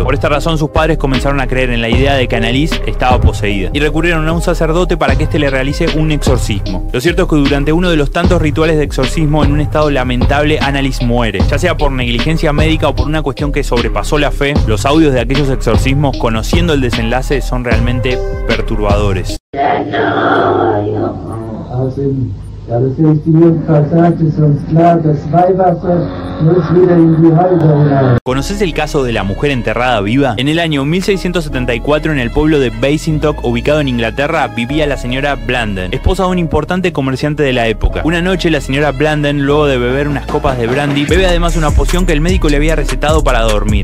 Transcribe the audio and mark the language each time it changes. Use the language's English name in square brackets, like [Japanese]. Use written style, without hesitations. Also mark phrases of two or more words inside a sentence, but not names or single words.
[Spanish] Por esta razón sus padres comenzaron a creer en la idea de que Annalise estaba poseída y recurrieron a un sacerdote para que éste le realice un exorcismo. Lo cierto es que durante uno de los tantos rituales de exorcismo, en un estado lamentable, Annalise muere, ya sea por negligencia médica o por una cuestión que sobrepasó la fe. Los audios de aquellos exorcismos, conociendo el desenlace, son realmente perturbadores. [German] Ja, das ist die Passage, ist uns klar, das Weihwasser muss wieder in die Häuser hinein. [Spanish] ¿Conoces el caso de la mujer enterrada viva? En el año 1674, en el pueblo de Basingstoke, ubicado en Inglaterra, vivía la señora Blandon, esposa de un importante comerciante de la época. Una noche, la señora Blandon, luego de beber unas copas de brandy, bebe además una poción que el médico le había recetado para dormir.